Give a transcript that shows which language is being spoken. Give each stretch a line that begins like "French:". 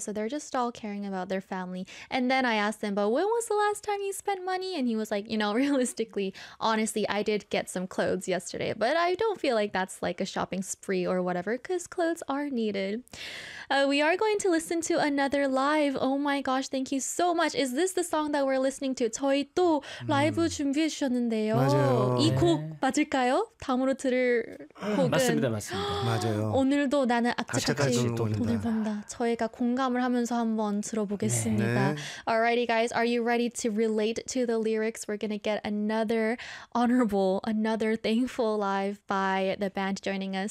English: So they're just all caring about their family. And then I asked him, but when was the last time you spent money? And he was like, you know, realistically, honestly, I did get some clothes yesterday, but I don't feel like that's like a shopping spree or whatever, because clothes are needed. We are going to listen to another live. Oh my gosh, thank you so much. Is this the song that we're listening to?
Korean: 저희 또 라이브 준비해 주셨는데요. 맞아요. 이 곡 네. 맞을까요? 다음으로 들을 곡은 맞습니다. 맞아요. 오늘도 나는 악착같이 오늘 본다. 저희가 공감을 하면서 한번 들어보겠습니다. 네.
English: Alrighty guys, are you ready to relate to the lyrics? We're gonna get another honorable, another thankful live by the band joining us.